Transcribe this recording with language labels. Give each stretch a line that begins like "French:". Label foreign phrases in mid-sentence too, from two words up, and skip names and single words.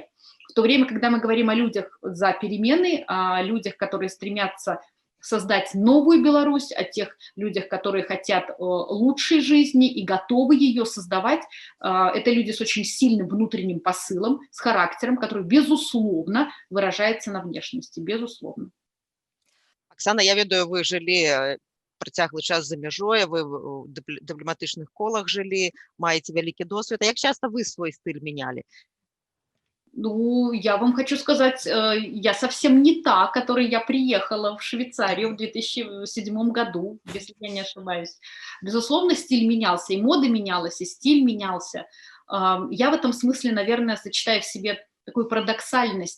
Russian: В то время, когда мы говорим о людях за перемены, о людях, которые стремятся создать новую Беларусь, о тех людях, которые хотят лучшей жизни и готовы ее создавать. Это люди с очень сильным внутренним посылом, с характером, который, безусловно, выражается на внешности, безусловно.
Belarusian: Оксана, я ведаю, вы жылі працяглы час за мяжой, вы ў дыпламатычных колах жылі, маеце вялікі досвед.
Russian: А як часто вы свой стыль меняли? Ну, я вам хочу сказать, я совсем не та, которой я приехала в Швейцарию в 2007 году, если я не ошибаюсь. Безусловно, стиль менялся, и мода менялась, и стиль менялся. Я в этом смысле, наверное, сочетаю в себе такую парадоксальность.